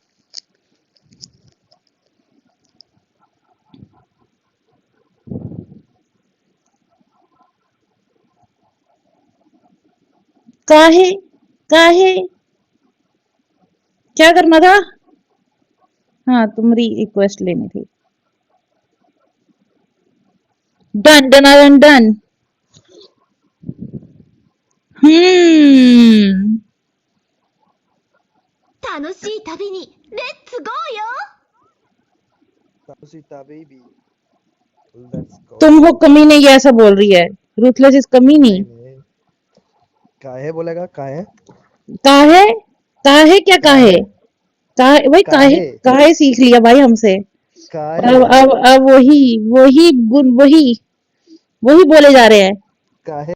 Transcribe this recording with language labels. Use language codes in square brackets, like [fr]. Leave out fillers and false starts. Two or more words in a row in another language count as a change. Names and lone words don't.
[hi] काहे, काहे, क्या करना था। हाँ तुम्हारी रिक्वेस्ट लेनी थी। [en] done done done done. हम्म [ja] 楽しい旅にレッツゴーよ [hi] तुम हो कमीने, ये ऐसा बोल रही है। [en] ruthless is कमीनी। [hi] काहे बोलेगा, काहे काहे, काहे क्या काहे, काहे भाई, काहे काहे काहे सीख लिया भाई हमसे। काहे अब वही वही वही वही बोले जा रहे हैं। काहे